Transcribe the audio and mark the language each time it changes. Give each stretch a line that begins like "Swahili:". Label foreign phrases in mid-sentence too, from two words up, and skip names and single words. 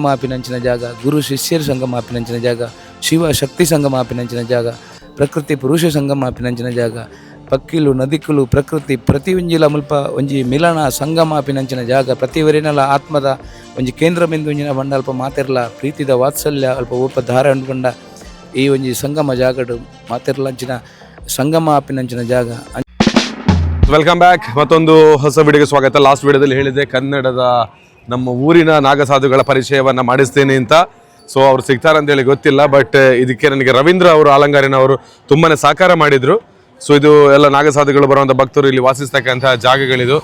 Tulu: ಆಪಿನಂಚಿನ ಜಾಗ, ಗುರು ಶಿಷ್ಯರು ಸಂಗಮ ಆಪಿನಂಚಿನ ಜಾಗ, ಶಿವ ಶಕ್ತಿ ಸಂಗಮ ಆಪಿನಂಚಿನ ಜಾಗ, ಪ್ರಕೃತಿ ಪುರುಷ ಸಂಗಮ ಆಪಿನಂಚಿನ ಜಾಗ, ಪಕ್ಕಿಲು ನದಿಕುಲು ಪ್ರಕೃತಿ ಪ್ರತಿ ಒಂಜಿಲ ಮುಲ್ಪ ಒಂಜಿ ಮಿಲನ ಸಂಗಮ ಆಪಿನಂಚಿನ ಜಾಗ, ಪ್ರತಿವರಿನಲ ಆತ್ಮದ ಒಂಜಿ ಕೇಂದ್ರ ಬಿಂದು ಒಂಜಿನ ಬಂಡ ಅಲ್ಪ ಮಾತೆರ್ಲ ಪ್ರೀತಿದ ವಾತ್ಸಲ್ಯ ಅಲ್ಪ ಓಪ ಧಾರ ಅಂಡ್ಕೊಂಡ ಈ ಒಂಜಿ ಸಂಗಮ ಜಾಗಡು ಮಾತೆರ್ಲಂಚಿನ ಸಂಗಮ ಆಪಿನಂಚಿನ ಜಾಗ.
English: Welcome back.
Kannada: ಮತ್ತೊಂದು ಹೊಸ ವಿಡಿಯೋಗೆ ಸ್ವಾಗತ. ಲಾಸ್ಟ್ ವಿಡಿಯೋದಲ್ಲಿ ಹೇಳಿದೆ ಕನ್ನಡದ ನಮ್ಮ ಊರಿನ ನಾಗಸಾಧುಗಳ ಪರಿಚಯವನ್ನ ಮಾಡಿಸ್ತೇನೆ ಅಂತ. ಸೊ ಅವ್ರು ಸಿಗ್ತಾರಂತೇಳಿ ಗೊತ್ತಿಲ್ಲ, ಬಟ್ ಇದಕ್ಕೆ ನನಗೆ ರವೀಂದ್ರ ಅವರು ಆಲಂಗಾರಿನವರು ತುಂಬಾನೇ ಸಹಕಾರ ಮಾಡಿದ್ರು. ಸೊ ಇದು ಎಲ್ಲ ನಾಗಸಾಧುಗಳು ಬರುವಂಥ ಭಕ್ತರು ಇಲ್ಲಿ ವಾಸಿಸ್ತಕ್ಕಂತಹ ಜಾಗಗಳಿದು.